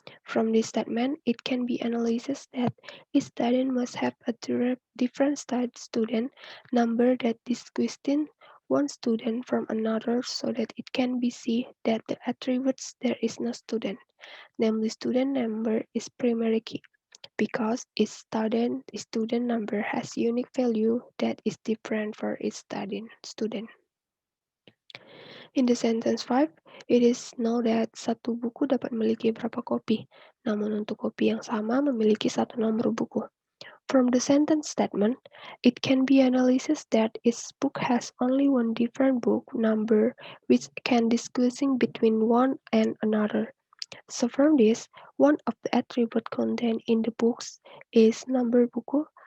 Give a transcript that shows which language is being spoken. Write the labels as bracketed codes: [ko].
[en] From this statement, it can be analyzed that each student must have a different student number that distinguishes one student from another so that it can be seen that the attributes there is no student, namely student number is primary key because each student number has unique value that is different for each student. In the sentence 5, it is known that [id] satu buku dapat memiliki berapa kopi, namun untuk kopi yang sama memiliki satu nomor buku. [en] From the sentence statement, it can be analyzed that each book has only one different book number which can distinguishing between one and another. So from this, one of the attributes contained in the books is number buku.